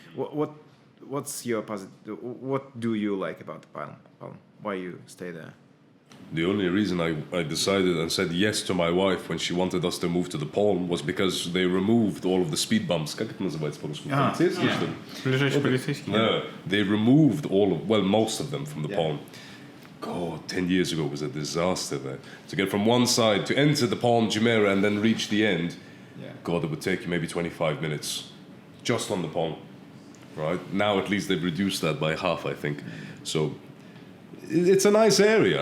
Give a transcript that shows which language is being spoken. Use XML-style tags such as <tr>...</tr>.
<en>What's your what do you like about Palm? Why you stay there? The only reason I decided and said yes to my wife when she wanted us to move to the Palm was because they removed all of the speed bumps.</en> <ru>Как это называется по-русски? Ближайший полицейский.</ru> <en>No, they removed most of them from the Palm. God, 10 years ago was a disaster there. To get from one side, to enter the Palm Jumeirah and then reach the end, God, it would take you maybe 25 minutes just on the Palm. Right? Now at least they've reduced that by half, I think. So it's a nice area.</en>